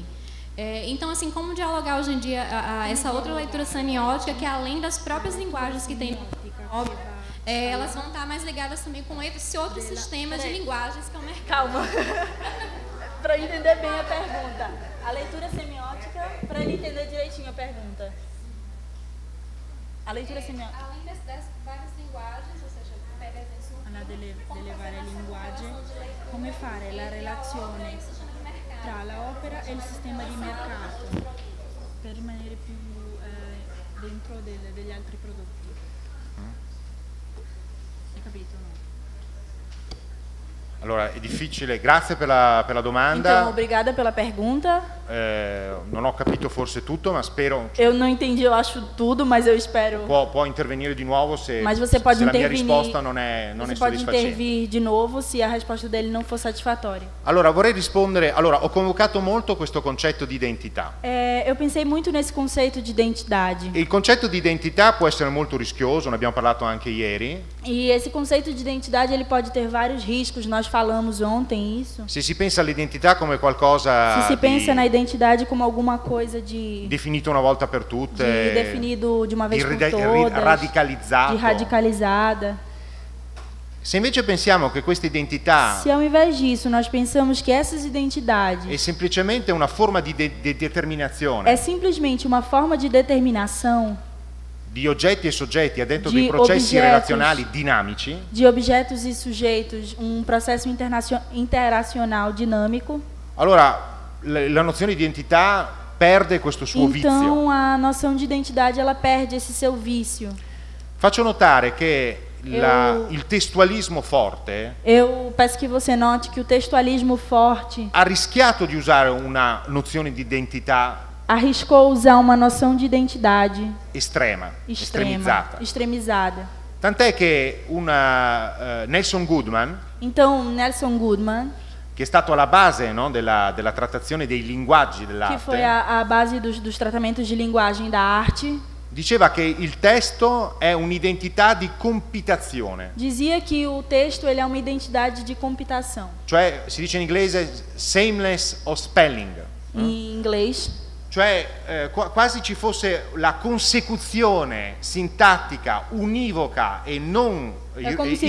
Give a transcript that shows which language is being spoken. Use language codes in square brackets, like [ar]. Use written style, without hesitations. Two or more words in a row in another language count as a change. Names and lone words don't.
[pt] Então, assim, como dialogar hoje em dia essa outra leitura semiótica, que além das próprias linguagens que tem, elas vão estar mais ligadas também com esse outro sistema de linguagens que é o mercado. Calma. Para entender bem a pergunta. A leitura semiótica, para ele entender direitinho a pergunta. A leitura semiótica. Além das várias linguagens, ou seja, pega [it] delle varie linguaggi, come fare la relazione tra la opera e il sistema di mercato per rimanere più dentro degli altri prodotti. Hai capito, no? Allora, è difficile, grazie per la domanda. [pt] Então, obrigada pela pergunta. [it] Non ho capito forse tutto, ma spero... [pt] Eu não entendi, eu acho tudo, mas eu espero... [it] Può intervenire di nuovo se, [pt] mas você pode [it] se la mia [pt] intervenir, [it] risposta non è [pt] você pode [it] soddisfacente. [pt] intervir de novo se a risposta dele não for satisfatória. [it] Allora, vorrei rispondere... Allora, ho convocato molto questo concetto di identità. [pt] Eu pensei muito nesse conceito de identidade. [it] Il concetto di identità può essere molto rischioso, ne abbiamo parlato anche ieri. [pt] E esse conceito de identidade ele pode ter vários riscos, nós falamos ontem isso. [it] Se si pensa all'identità come qualcosa Se si pensa na di [pt] identidade como alguma coisa de [it] definito una volta per tutte, [pt] definido de uma vez por [it] di [pt] todas, [it] radicalizzato. [pt] de radicalizada. [it] Se invece pensiamo che questa identità [pt] Se ao invés disso nós pensamos que essas identidades [it] è semplicemente una forma di determinazione [pt] é simplesmente uma forma de determinação [it] di oggetti e soggetti dentro di dei processi [pt] objetos, [it] relazionali dinamici, [pt] de objetos e sujeitos, um processo interacional dinâmico, [it] allora la nozione di identità perde questo suo vizio. [pt] então a noção de identidade ela perde esse seu vício. [it] Faccio notare che il testualismo forte [pt] Eu peço que você note que o textualismo forte [it] ha rischiato di usare una nozione di identità [pt] arriscou usar uma noção de identidade [it] estremizzata. [pt] extremizada. [it] Tant'è che Nelson Goodman, [pt] Então, Nelson Goodman, [it] che è stato alla base, no, della trattazione dei linguaggi [pt] que foi [it] dell'arte, [pt] a base dos tratamentos de linguagem da arte, [it] diceva che il testo è un'identità di compitazione, [pt] dizia que o texto ele é uma identidade de compitação. [it] cioè si dice in inglese [en] sameness of spelling, [pt] Em inglês, [it] cioè quasi ci fosse la consecuzione sintattica univoca e non come se